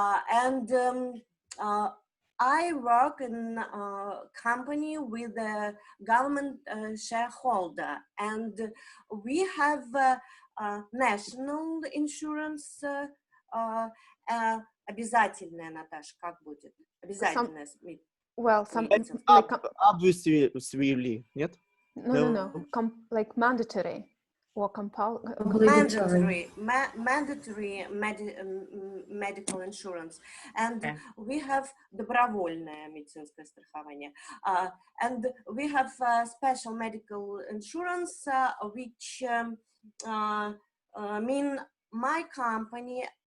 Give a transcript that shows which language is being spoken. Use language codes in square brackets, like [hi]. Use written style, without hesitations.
[en] And I work in a company with a government shareholder, and we have national insurance. [ru] Обязательная, Наташа, как будет? Обязательная. [en] Well, some like obviously, [ru] нет? [en] No. Like mandatory or mandatory medical insurance, and we have [ru] добровольное медицинское страхование, [en] and we have special medical insurance, which mean my company